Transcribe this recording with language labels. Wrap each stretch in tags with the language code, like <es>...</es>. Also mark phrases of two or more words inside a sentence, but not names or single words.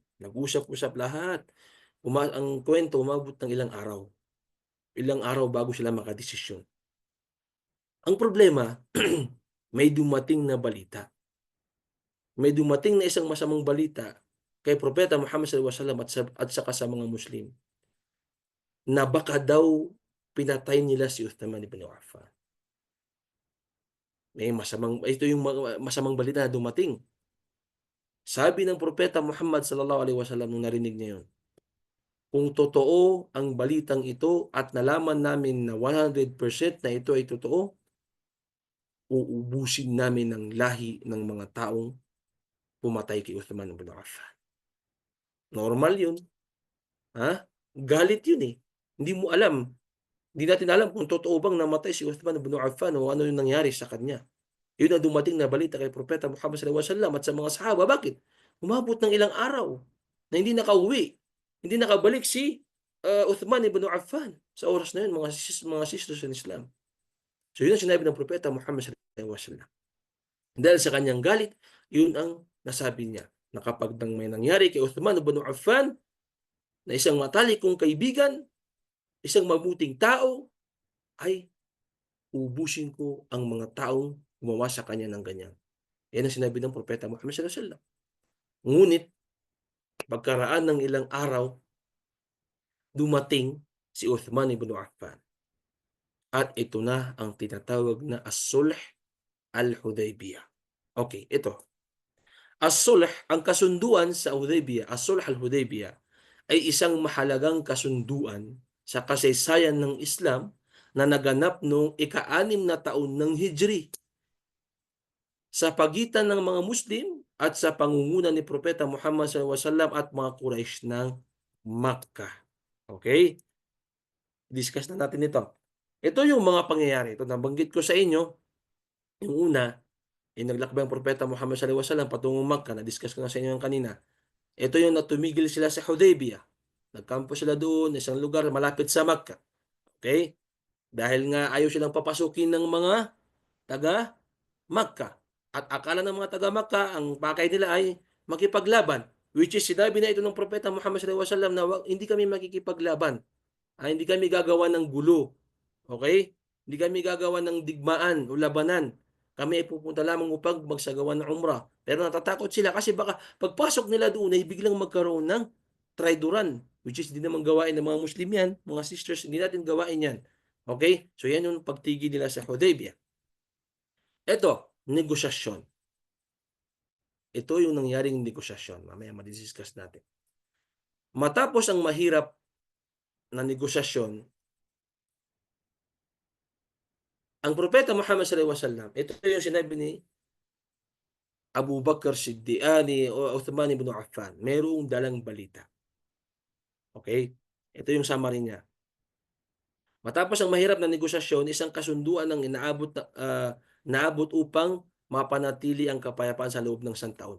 <tl>Nag-usap-usap lahat. Ang kuwento umabot ng ilang araw bago sila makadesisyon. Ang problema, may dumating na balita. May dumating na isang masamang balita kay Propeta Muhammad</tl> <ar>صلى الله عليه وسلم</ar> <tl>at saka sa mga Muslim na baka daw pinatay nila si Uthman ibn Affan. Ito yung masamang balita na dumating. Sabi ng Propeta Muhammad</tl> <ar>صلى الله عليه وسلم</ar> <tl>nung narinig niya yun, "Kung totoo ang balitang ito at nalaman namin na 100% na ito ay totoo, uubusin namin ang lahi ng mga taong pumatay kay Uthman ibn Affan." Normal yun, galit yun, eh. Hindi mo alam, hindi natin alam kung totoo bang namatay si Uthman ibn Affan o ano yung nangyari sa kanya. Yun ang dumating na balita kay Propeta Muhammad</tl> <ar>صلى الله عليه وسلم</ar> <tl>at sa mga sahaba. Bakit? Umabot ng ilang araw na hindi nakauwi, hindi nakabalik si, Uthman ibn Affan. Sa oras na yun mga</tl> <en>sisters in Islam.</en> <tl>So yun ang sinabi ng Propeta Muhammad</tl> <ar>صلى الله عليه وسلم.</ar> <tl>Dahil sa kanyang galit, yun ang nasabi niya na kapag may nangyari kay Uthman ibn Affan na isang matalik kong kaibigan, isang mabuting tao, ay ubusin ko ang mga taong gumawa sa kanya ng ganyan. Yan ang sinabi ng Propeta Muhammad</tl> <ar>صلى الله عليه وسلم.</ar> <tl>Ngunit pagkaraan ng ilang araw, dumating si Uthman ibn Affan at ito na ang tinatawag na As-Sulh Al-Hudaybiyah. Okay, ito. As-Sulh, ang kasunduan sa Hudaybiyah, As-Sulh Al-Hudaybiyah ay isang mahalagang kasunduan sa kasaysayan ng Islam na naganap noong ika-6 na taon ng Hijri sa pagitan ng mga Muslim at sa pangunguna ni Propeta Muhammad</tl> <ar>صلى الله عليه وسلم</ar> <tl>at mga Quraysh ng Makkah. Okay? Discuss na natin ito. Ito yung mga pangyayari. Ito nabanggit ko sa inyo. Yung una, naglakbay ang Propeta Muhammad</tl> <ar>صلى الله عليه وسلم</ar> <tl>patungong Makkah. Na-discuss ko na sa inyo yung kanina. Ito yung natumigil sila sa Hudaybiyah. Nagkampo sila doon, isang lugar malapit sa Makkah. Okay? Dahil nga ayaw silang papasukin ng mga taga Makkah. At akala ng mga taga Makkah, ang pakay nila ay makipaglaban.</tl> <en>which is</en> <tl>sinabi na ito ng Propeta Muhammad</tl> <ar>صلى الله عليه وسلم</ar> <tl>na hindi kami makikipaglaban. Hindi kami gagawa ng gulo. Okay? Hindi kami gagawa ng digmaan o labanan. Kami ay pupunta lamang upang magsagawa ng umrah. Pero natatakot sila kasi baka pagpasok nila doon ay biglang magkaroon ng traidoran,</tl> <en>which is</en> <tl>hindi naman gawain ng mga Muslim yan, mga sisters, hindi natin gawain yan. Okay? So yan yung pagtigil nila sa Hudaybiyah. Ito, negosyasyon. Ito yung nangyaring negosyasyon. Mamaya madiscuss natin. Matapos ang mahirap na negosyasyon, ang Propeta Muhammad</tl> <ar>صلى الله عليه وسلم,</ar> <tl>ito yung sinabi ni Abu Bakr Siddiq, o Uthman ibn Affan, mayroong dalang balita. Okay? Ito yung summary niya. Matapos ang mahirap na negosasyon, isang kasunduan ang naabot upang mapanatili ang kapayapaan sa loob ng isang taon.</tl>